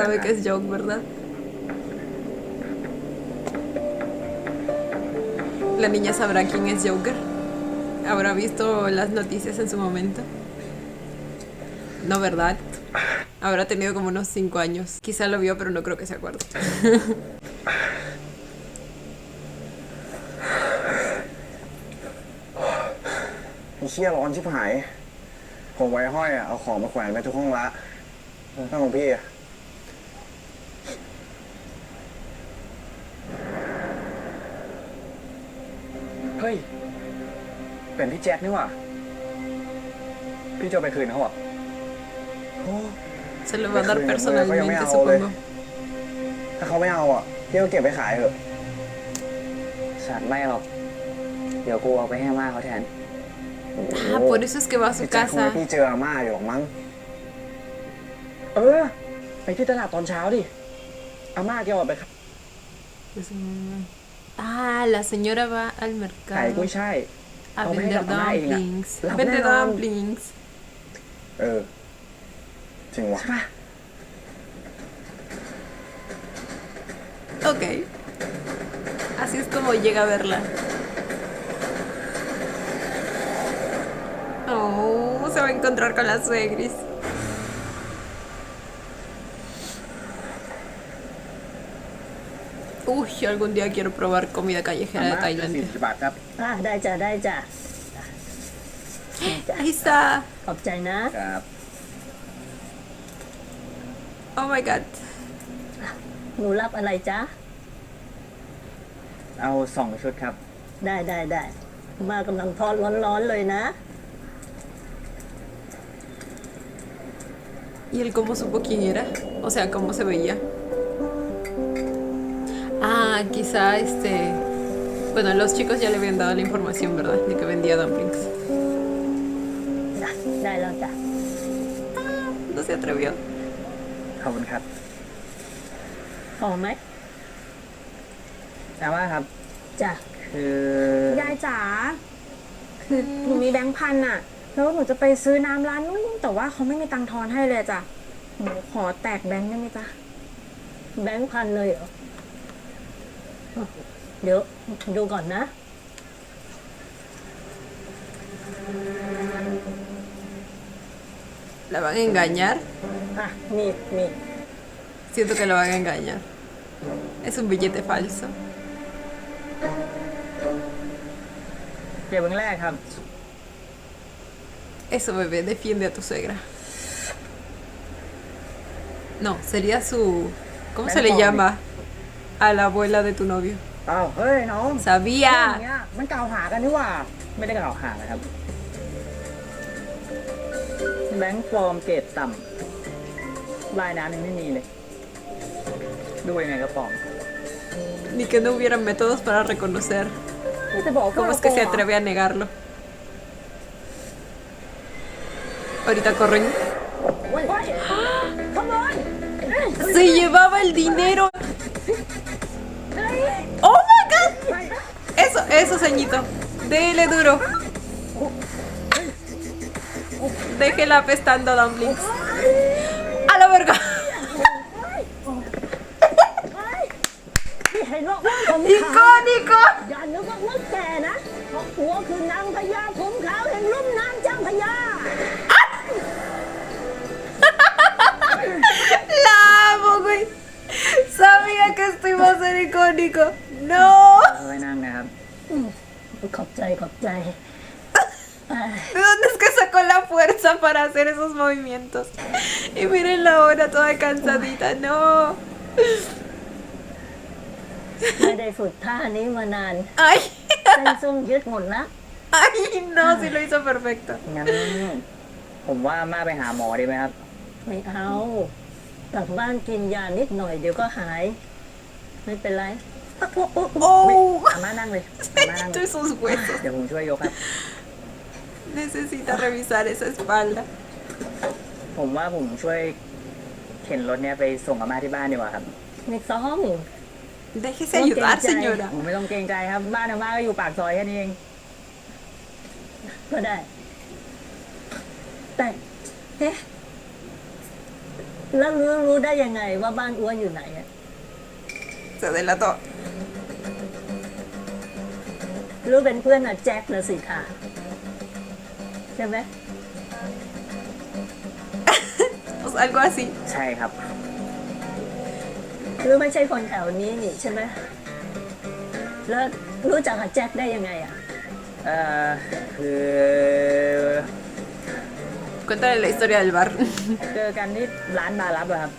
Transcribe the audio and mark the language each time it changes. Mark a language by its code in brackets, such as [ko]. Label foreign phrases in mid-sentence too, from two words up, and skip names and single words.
[es] Sabe que es Joke, ¿verdad? La niña sabrá quién es Joker. Habrá visto las noticias en su momento. No, ¿verdad? Habrá tenido como unos 5 años. Quizá lo vio, pero no creo que se acuerde. [th] ไอ้เชี่ยร้อนชิบหายผมไว้ห้อยเอาของมาแขวนไว้ทุกห้องละห้องของพี่อะเฮ้ย เป็นพี่แจ็คนี่หว่าพี่จะเอาไปคืนเขาเหรอโอ้ [es] Se lo va a dar personalmente, supongo. [th] ถ้าเขาไม่เอาอ่ะพี่ก็เก็บไปขายเถอะ สัตว์ไม่หรอก เดี๋ยวกูเอาไปให้อาม่าเขาแทน [es] Ah, por eso es que va a su [th] พี่แจ็คคง [es] casa. [th] ไม่พี่เจออาม่าอยู่หรอกมั้ง ไปที่ตลาดตอนเช้าดิ อาม่าแกออกไป [es] Ah, la señora va al [th] ขายกุ้ย [es] mercado [th] ช่าย [es] a [th] เอาไปให้ [es] vender [th] กับอาม่าเองอะ [es] dumplings. [th] รับ [es] Vende [th] แน่นอน [es] dumplings. [th] จริงวะ [es] Ok. Así es como llega a verla. Oh, se va a encontrar con la suegris. Uy, algún día quiero probar comida callejera de [th] 40 [es] Tailandia. [th] บาทครับ ได้จ้ะได้จ้ะ [es] Ahí está. [th] ขอบใจนะ ครับ [en] Oh my god. [th] หนูรับอะไรจ๊ะ เอา2 ชุดครับ ได้มากำลังทอดร้อนๆเลยนะ [es] ¿Y él cómo supo quién era? O sea, ¿cómo se veía? Ah, quizá Bueno, los chicos ya le habían dado la información, ¿verdad? De que vendía dumplings. [th] ได้แล้วจ้ะ [es] No se atrevió. [th] ขอบคุณครับ พอไหม อาม่าครับ จ้ะ คือย ายจ๋าคือหนูมีแบงค์พันอะแล้วหนูจะไปซื้อน้ำร้านนู้นแต่ว่าเขาไม่มีตังค์ทอนให้เลยจ้ะหนูขอแตกแบงค์ได้ไหมจ๊ะ แบงค์พันเลยเหรอ เดี๋ยวดูก่อนนะ [es] ¿La van a engañar? [th] อ่ะนี่ [es] Siento que lo van a engañar. Es un billete falso. [th] เดี๋ยวเบื้องแรกครับ [es] Eso, bebé, defiende a tu suegra. No, sería su... ¿Cómo se le llama? A la abuela de tu novio. [th] อ้าว เฮ้ย น้อง อย่าง [es] Sabía. [th] เงี้ยมันกล่าวหากันนี่หว่า ไม่ได้กล่าวหานะครับ แบงค์ปลอมเกรดต่ำลายน้ำยังไม่มีเลย ดูยังไงก็ปลอม [es] Ni que no hubieran métodos para reconocer. [th] นี่จะบอกว่า [es] ¿Cómo es que se atreve a negarlo? Ahorita corren. Se llevaba el dinero. [en] ¡Oh my god! [es] Eso, ceñito. Dele duro. Déjela apestando dumplings. ¡A la verga! [th] ที่เห็นว่าผม [es] ¡Icónico! [th] อย่านึกว่ามึงแก่นะเพราะหัวคือนางพญาผมขาวแห่งลุ่มน้ำเจ้าพญา [es] ¡La amo, güey! Sabía que esto iba a ser icónico. ¡No! [th] เอาไว้นั่งนะครับ ขอบใจอ่า [es] ¿De dónde es que sacó la fuerza para hacer esos movimientos? Y miren la hora toda cansadita. ¡No! [th] ไม่ได้ฝึกท่านี้มานาน [es] ¡Ay! [th] เส้นซุ่มยึดหมดละ [es] ¡Ay! No, sí lo hizo perfecto. [th] งั้น ผมว่าอาม่าไปหาหมอดีไหมครับ ไม่เอากลับบ้านกินยานิดหน่อยเดี๋ยวก็หายไม่เป็นไร [es] Oh, [th] อาม่านั่งเลยอาม่านั่งเลย [es] esos huesos. [th] เดี๋ยวผมช่วยยกครับ [es] Necesita revisar esa espalda. [th] ผมว่าผมช่วยเข็นรถเนี้ยไปส่งอาม่าที่บ้านดีกว่าครับ ไม่ซ้อม [es] Déjese ayudar, señora. [th] ผมไม่ต้องเกรงใจครับ บ้านอาม่าก็อยู่ปากซอยแค่นี้เอง ก็ได้ แต่เอ๊ะแล้วรู้ได้ยังไงว่าบ้านอ้วนอยู่ไหนอะ [es] Se delató. [th] รู้เป็นเพื่อนอะแจ็คนะสิค่ะใช่ไหม [es] O sea, algo así. [th] ใช่ครับ หรือไม่ใช่คนแถวนี้นี่ใช่ไหมแล้วรู้จักกับแจ็คได้ยังไงอะ คือ [es] Cuéntale la historia del bar. [th] เจอกันที่ร้านบาร์ลับอะครับ